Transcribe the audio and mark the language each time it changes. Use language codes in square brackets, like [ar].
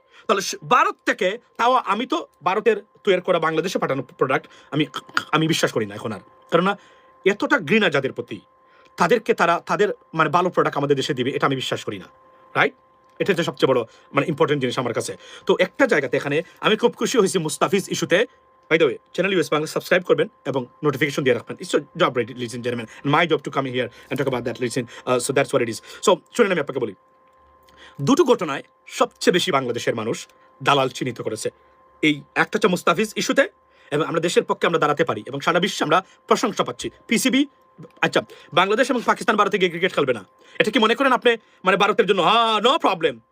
[bn] তাহলে ভারত থেকে, তাও আমি তো ভারতের তৈরি করা বাংলাদেশে পাঠানো প্রোডাক্ট আমি বিশ্বাস করি না এখন আর, কেননা এতটা ঘৃণা যাদের প্রতি, তাদেরকে তাদের ভালো প্রোডাক্ট আমাদের দেশে দিবে, এটা আমি বিশ্বাস করি না। রাইট? এটা হচ্ছে সবচেয়ে বড় ইম্পর্টেন্ট জিনিস আমার কাছে। তো একটা জায়গাতে এখানে আমি খুব খুশি হয়েছি মুস্তাফিজ ইস্যুতে। [en] by the way, [bn] channel US Bangla subscribe করবেন এবং নোটিফিকেশন দিয়ে রাখবেন। [en] It's job, ladies and gentlemen, and my job to come here and talk about that. Listen, so that's what it is. [bn] So শুনেন, আমি আপনাকে বলি, দুটো ঘটনায় সবচেয়ে বেশি বাংলাদেশের মানুষ দালাল চিহ্নিত করেছে। এই একটা হচ্ছে মুস্তাফিজ ইস্যুতে, এবং আমরা দেশের পক্ষে আমরা দাঁড়াতে পারি এবং সারা বিশ্বে আমরা প্রশংসা পাচ্ছি। পিসিবি, আচ্ছা বাংলাদেশ এবং পাকিস্তান ভারতে গিয়ে ক্রিকেট খেলবে না, এটা কি মনে করেন আপনি ভারতের জন্য নো প্রবলেম?